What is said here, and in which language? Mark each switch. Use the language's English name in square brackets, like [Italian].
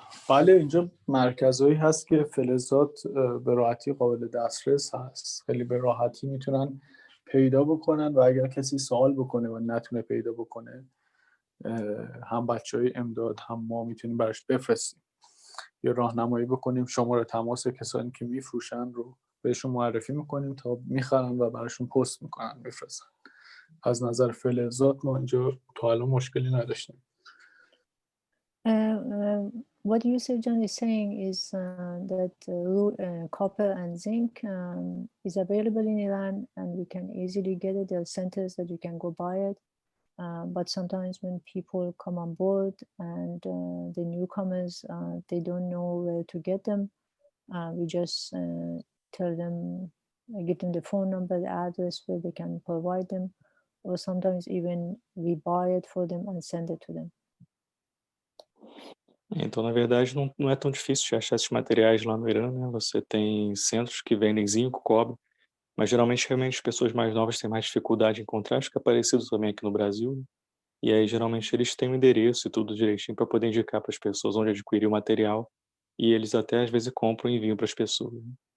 [Persian] بله اینجا مرکزهایی هست که فلزات به راحتی قابل دسترس هست، خیلی به راحتی میتونن پیدا بکنن و اگر کسی سوال بکنه و نتونه پیدا بکنه هم بچهای امداد هم ما میتونیم براش بفرستیم یا راهنمایی بکنیم. شماره تماس کسانی که میفروشن رو بهشون معرفی میکنیم تا میخرن و براشون پست میکنن میفرستن. از نظر فلزات ما اینجا تا الان مشکلی نداشتیم. [English] What Yusuf John is saying is that copper and zinc is available in Iran and we can easily get it. There are centers that you can go buy it. But sometimes when people come on board and the newcomers, they don't know where to get them. We just tell them, give them the phone number, the address where they can provide them. Or sometimes even we buy it for them and send it to them. [Portuguese] Então, na verdade, não é tão difícil de achar esses materiais lá no Irã, né? Você tem centros que vendem zinco, cobre, mas geralmente, realmente, as pessoas mais novas têm mais dificuldade em encontrar, acho que é parecido também aqui no Brasil, né? E aí, geralmente, eles têm o endereço e tudo direitinho para poder indicar para as pessoas onde adquirir o material, e eles até, às vezes, compram e enviam para as pessoas, né?